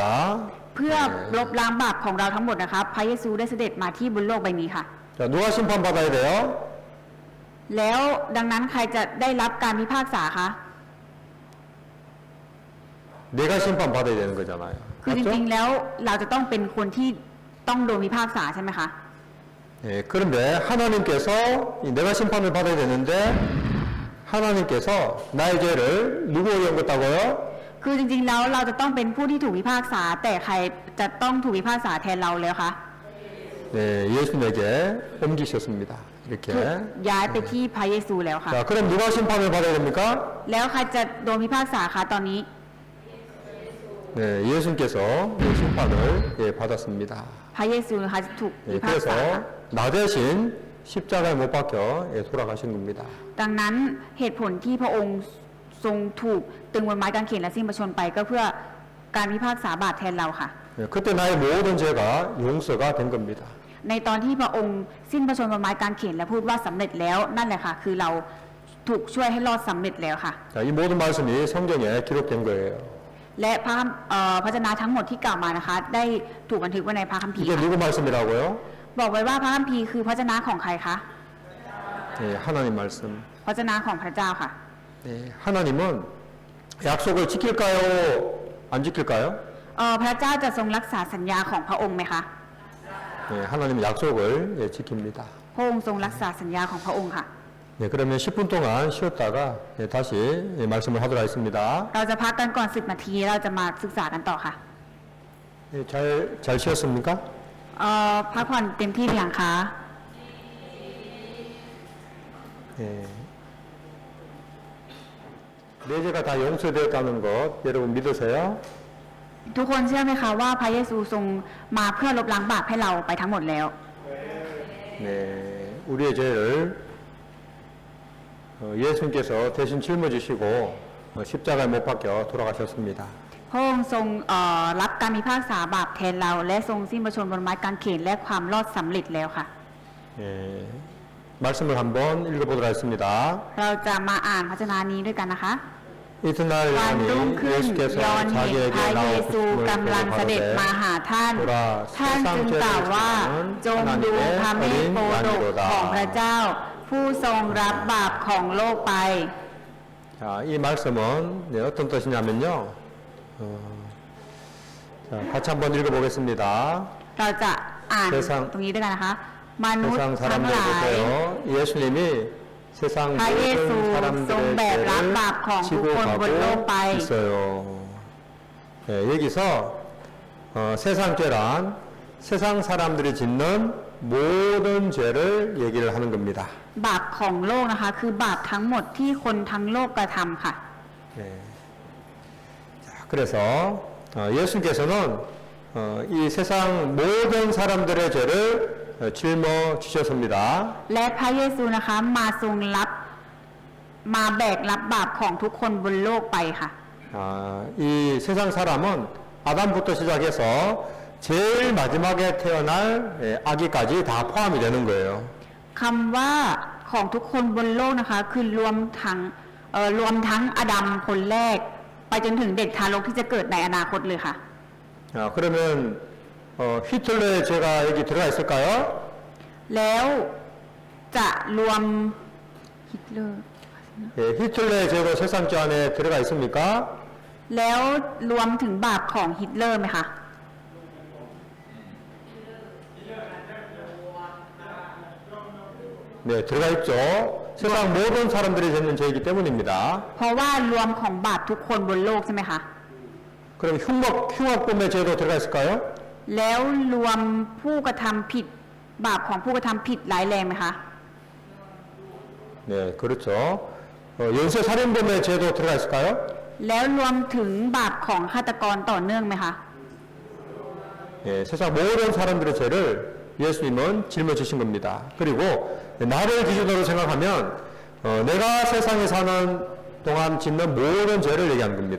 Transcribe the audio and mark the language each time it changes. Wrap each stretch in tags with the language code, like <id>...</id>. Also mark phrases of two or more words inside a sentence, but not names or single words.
<th>เพื่อลบล้างบาปของเราทั้งหมดนะคะพระเยซูได้เสด็จมาที่บนโลกใบนี้ค่ะ</th> <ko>자, 누가 심판받아야 돼요?</ko> <th>แล้วดังนั้นใครจะได้รับการพิพากษาคะ</th> <ko>내가 심판받아야 되는 거잖아요.</ko> <th>คือจ</th> <ko>맞죠?</ko> <th>ริงๆแล้วเราจะต้องเป็นคนที่ต้องโดนพิพากษาใช่ไหมคะ</th> <ko>예, 그런데 하나님께서 내가 심판을 받아야 되는데 하나님께서 나의 죄를 누구에게 옮겼다고요?</ko> <th>คือจริงๆแล้วเราจะต้องเป็นผู้ที่ถูกพิพากษา แต่ใครจะต้องถูกพิพากษาแทนเราแล้วคะ</th> <ko>네, 예수님에게 옮기셨습니다. 이렇게.</ko> <th>ถูกย้ายไปที่พระเยซูแล้วค่ะ</th> <ko>자, 그럼 누가 심판을 받아야 됩니까?</ko> <th>แล้วใครจะโดนพิพากษาคะตอนนี้</th> <ko>네, 예수님께서 심판을 받았습니다.</ko> <th>พระเยซูนะคะจะถูก</th> <ko>예,</ko> <th>พิพากษา</th> <ko>그래서 나 대신 십자가에 못 박혀 돌아가신 겁니다.</ko> <th>ดังนั้นเหตุผลที่พระองค์ทรงถูกตึงบนไม้กางเขนและสิ้นพระชนม์ไปก็เพื่อการพิพากษาบาปแทนเราค่ะ</th> <ko>예, 그때 나의 모든 죄가 용서가 된 겁니다.</ko> <th>ในตอนที่พระองค์สิ้นพระชนม์บนไม้กางเขนและพูดว่าสำเร็จแล้วนั่นแหละค่ะ คือเราถูกช่วยให้รอดสำเร็จแล้วค่ะ</th> <ko>자, 이 모든 말씀이 성경에 기록된 거예요.</ko> <th>และพระเจนะทั้งหมดที่กล่าวมานะคะ ได้ถูกบันทึกไว้ในพระคัมภีร์</th> <ko>이게</ko> <th>ค่ะ</th> <ko>누구 말씀이라고요?</ko> <th>บอกไว้ว่าพระคัมภีร์คือพระเจนะของใครคะ</th> <ko>예, 하나님 말씀.</ko> <th>พระเจนะของพระเจ้าค่ะ</th> <ko>예, 하나님은 약속을 지킬까요? 안 지킬까요?</ko> <th>พระเจ้าจะทรงรักษาสัญญาของพระองค์ไหมคะ</th> <ko>예, 하나님은 약속을 지킵니다.</ko> <th>พระองค์ทรงรักษาสัญญาของพระองค์ค่ะ</th> <ko>네, 그러면 10분 동안 쉬었다가 다시 말씀을 하도록 하겠습니다.</ko> <th>เราจะพักกันก่อน10 นาทีเราจะมาศึกษากันต่อค่ะ</th> <ko>네, 잘 쉬었습니까?</ko> <th>พักผ่อนเต็มที่หรือยังคะ</th> <ko>네. 내 죄가 다 용서되었다는 것 여러분 믿으세요?</ko> <th>ทุกคนเชื่อไหมคะว่าพระเยซูทรงมาเพื่อลบล้างบาปให้เราไปทั้งหมดแล้ว</th> <ko>네, 우리의 죄를 예수님께서 대신 짊어지시고 십자가에 못 박혀 돌아가셨습니다. พระองค์ทรงรับการพิพากษาบาปแทนเรา และทรงสิ้นพระชนม์บนไม้กางเขนและความรอดสำเร็จแล้วค่ะ 예, 말씀을 한번 읽어보도록 하겠습니다.</ko> <th>เราจะมาอ่านพระเจนานี้ด้วยกันนะคะ</th> <ko>이튿날</ko> <th>วันรุ่ง</th> <ko>요한이</ko> <th>ขึ้น</th> <ko>예수께서</ko> <th>ยอนเห็นพ</th> <ko>자기에게</ko> <th>ระเยซู</th> <ko>나오심을</ko> <th>กำลัง</th> <ko>보고</ko> <th>เสด็จมา</th> <ko>가로되</ko> <th>หาท่าน</th> <ko>보라</ko> <th>ท่านจึงกล่าวว่าจงดูพระเมฆโปรดกของพระเจ้า ผู้ทรงรับบาปของโลกไป</th> <ko>자, 이 말씀은 어떤 뜻이냐면요. 자, 같이 한번 읽어보겠습니다.</ko> <th>เราจะอ่าน</th> <ko>세상</ko> <th>ตรงนี้ด้วยกันนะคะ มนุษย์</th> <ko>세상</ko> <th>ทั้งห</th> <ko>사람들</ko> <th>ลาย</th> <ko>보세요. 예수님이 세상</ko> <th>พระเยซู</th> <ko>모든</ko> <th>ทรงแบ</th> <ko>사람들의</ko> <th>กรับบาปของ</th> <ko>죄를</ko> <th>ทุก</th> <ko>지고</ko> <th>คนบนโลกไป</th> <ko>가고 있어요. 네, 여기서 세상 죄란 세상 사람들이 짓는 모든 죄를 얘기를 하는 겁니다.</ko> <th>บาปของโลกนะคะ คือบาปทั้งหมดที่คนทั้งโลกกระทำค่ะ</th> <ko>네. 자, 그래서 예수님께서는 이 세상 모든 사람들의 죄를 짊어지셨습니다.</ko> <th>และพระเยซูนะคะมาทรงรับมาแบกรับบาปของทุกคนบนโลกไปค่ะ</th> <ko>이 세상 사람은 아담부터 시작해서 제일 마지막에 태어날 아기까지 다 포함이 되는 거예요.</ko> <th>คำว่าของทุกคนบนโลกนะคะ คือรวมทั้งอดัมคนแรก ไปจนถึงเด็กทารกที่จะเกิดในอนาคตเลยค่ะ</th> <ko>그러면 히틀러의 죄가 여기 들어가 있을까요?</ko> <th>แล้วจะรวมฮิตเลอร์</th> <ko>히틀러의 죄도 세상죄 안에 들어가 있습니까?</ko> <th>แล้วรวมถึงบาปของฮิตเลอร์ไหมคะ</th> <ko>네, 들어가 있죠. 세상 모든 사람들이 짓는 죄이기 때문입니다.</ko> <th>เพราะว่ารวมของบาปทุกคนบนโลกใช่ไหมคะ</th> <ko>그럼 흉악범의 죄도 들어가 있을까요?</ko> <th>แล้วรวมผู้กระทำผิดบาปของผู้กระทำผิดร้ายแรงไหมคะ</th> <ko>네, 그렇죠. 연쇄살인범의 죄도 들어가 있을까요?</ko> <th>แล้วรวมถึงบาปของฆาตกรต่อเนื่องไหมคะ</th> <ko>예, 세상 모든 사람들의 죄를 예수님은 짊어지신 겁니다. 그리고 나를 기준으로 생각하면 내가 세상에 사는 동안 짓는 모든 죄를 얘기한 겁니다.</ko>